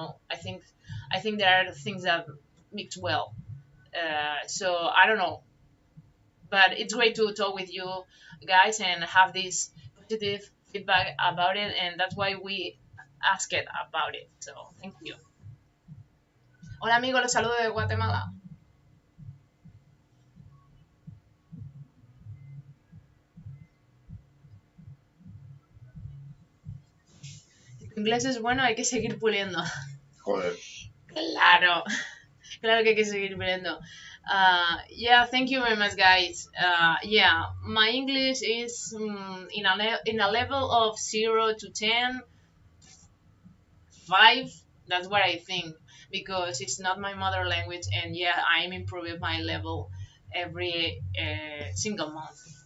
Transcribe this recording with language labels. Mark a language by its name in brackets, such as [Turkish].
[English] I think there are things that mix well. So I don't know, but it's great to talk with you guys and have this positive feedback about it, and that's why we ask it about it. So thank you. [Spanish] Hola amigo, los saludo de Guatemala. Si tu inglés es bueno, hay que seguir puliendo. Joder. Claro, claro que hay que seguir puliendo. [English] Yeah, thank you very much, guys. Yeah, my English is in a level of 0 to 10, 5. That's what I think, because it's not my mother language, and yeah, I'm improving my level every single month.